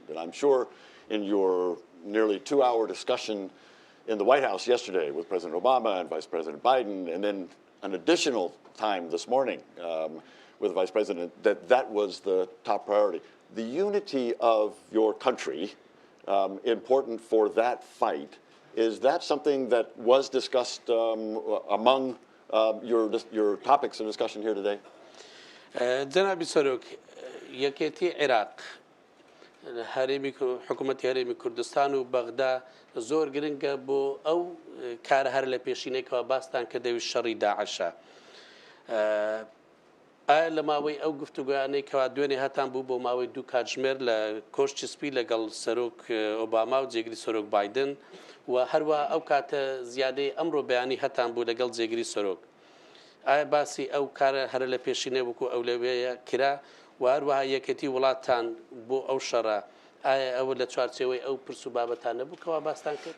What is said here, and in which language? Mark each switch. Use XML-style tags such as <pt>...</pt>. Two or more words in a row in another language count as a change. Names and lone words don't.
<en>And I'm sure in your nearly 2-hour discussion in the White House yesterday with President Obama and Vice President Biden, and then an additional time this morning with the Vice President, that was the top priority. The unity of your country, important for that fight. Is that something that was discussed among your topics of discussion here today?</en> <ckb>جناب سروک یەکێتی عێراق حکوومەتی هەرێمی کوردستان و بەغدا زۆر گرنگە بۆ ئەو کارە هەر لە پێشینێکەوە باستان کە دەوی شەڕی داعشە ئایا لە ماوەی ئەو گفتوگویانەی کەوا دوێنێ هەتان بوو بۆ ماوەی 2 کاتژمێر لە کۆشتی سپی لەگەڵ سەرۆک ئۆباما و جێگری سەرۆک بایدن و هەروە ئەو کاتە زیادەی ئەمڕۆ بەیانی هەتان بوو لەگەڵ جێگری سەرۆک ئایا باسی ئەو کارە هەر لە پێشینێ وەکو ئەو لەوەیە کرا و هەروەها یەکێتی وڵاتان بۆ ئەو شەڕە ئایا ئەوە لە چوارچێوەی ئەو پرس و بابەتان نەبوو کەوا باستان کرد؟</ckb>